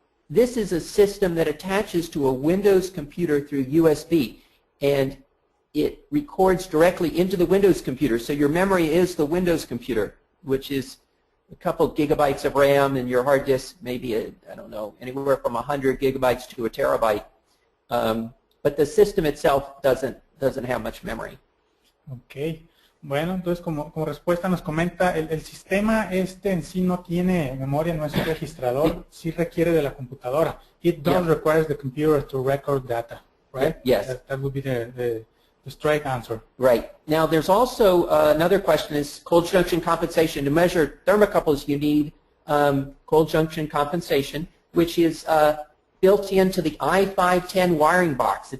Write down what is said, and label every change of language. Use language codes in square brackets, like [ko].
[en] This is a system that attaches to a Windows computer through USB, and it records directly into the Windows computer. So your memory is the Windows computer, which is a couple gigabytes of RAM, and your hard disk maybe, I don't know, anywhere from 100 gigabytes to a terabyte. But the system itself doesn't have much memory. Okay. [es] Bueno, entonces como respuesta nos comenta, el sistema en sí no tiene memoria, no es un registrador, sí requiere de la computadora. [en] It does require the computer to record data, right? Yes. That would be the straight answer. Right. Now there's also another question is cold junction compensation. To measure thermocouples you need cold junction compensation, which is built into the I510 wiring box.